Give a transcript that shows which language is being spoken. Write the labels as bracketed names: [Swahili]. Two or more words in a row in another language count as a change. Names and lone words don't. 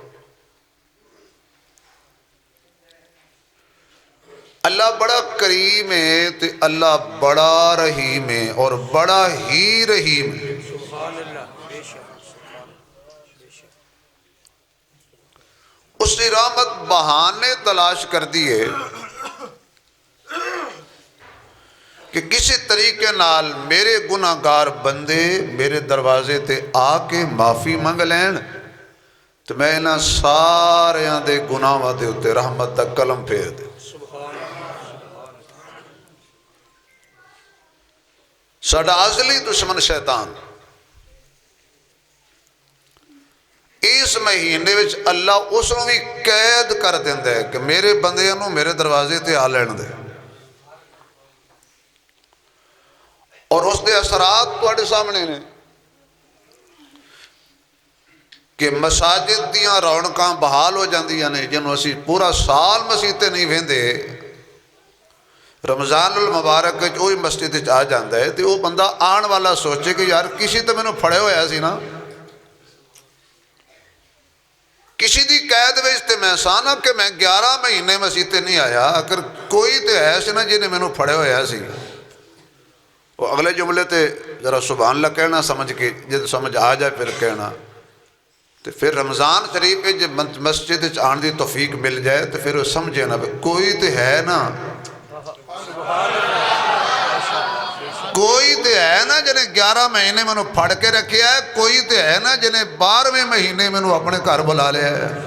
[Urdu] اللہ بڑا کریم ہے تو اللہ بڑا رحیم ہے، اور بڑا ہی رحیم ہے۔ [Punjabi] اس نے رحمت بہانے تلاش کر دیے کہ کسی طریقے نال میرے گناہگار بندے میرے دروازے تے آ کے معافی منگ لین، تو میں انہاں ساریاں دے گناہاں دے اتے رحمت دا قلم پھیر دے۔ ساڈا ازلی دشمن شیطان، اس مہینے وچ اللہ اس نوں بھی قید کر دیندا ہے کہ میرے بندیاں نوں میرے دروازے تے آ لین دے، اور اس دے اثرات تواڈے سامنے نے کہ مساجد دیاں رونقاں بحال ہو جاندیاں نے، جنوں اسی پورا سال مسیطے نہیں ویندے، [Urdu] رمضان المبارک وہی مسجد آ جاتا ہے تو وہ [Punjabi] بندہ آن والا سوچے کہ یار کسی تو مینوں پھڑے ہویا سی نا، کسی دی قید وچ تے میں سا نا کہ میں 11 مہینے مسیطے نہیں آیا، اگر کوئی تو ہے سی نا جنہیں مینوں پھڑے ہویا سی۔ [Urdu] وہ اگلے جملے تے ذرا سبحان اللہ کہنا سمجھ کے، جب سمجھ آ جائے پھر کہنا، تو پھر رمضان شریف جب مسجد آن دی توفیق مل جائے تو پھر وہ سمجھے نا [Punjabi] کوئی تو ہے نا، کوئی تو ہے نا جنہیں 11 مہینے میں پھڑ کے رکھیا ہے، [Urdu] کوئی تو ہے نا جنہیں 12ویں مہینے میں اپنے گھر بلا لیا ہے۔